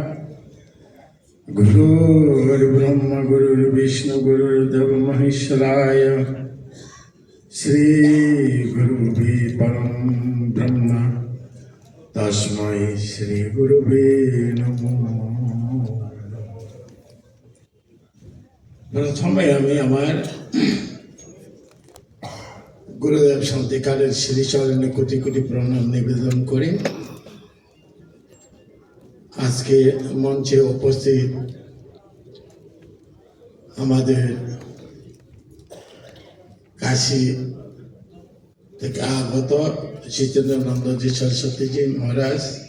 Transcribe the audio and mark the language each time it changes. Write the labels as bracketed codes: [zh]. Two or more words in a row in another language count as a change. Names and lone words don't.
[sa] गुरुर्ब्रह्मा गुरुर्विष्णु गुरुर्देव महेश्वराय। श्रीगुरुवे परम ब्रह्म तस्मै श्रीगुरुवे नमो। [bn] प्रथमे আমি আমার গুরুদেব শান্তিকালের শ্রীচরণে কোটি কোটি প্রণাম নিবেদন করে আজকে মঞ্চে উপস্থিত আমাদের কাশী থেকে আগত জিতেন্দ্রানন্দজি সরস্বতীজি মহারাজ,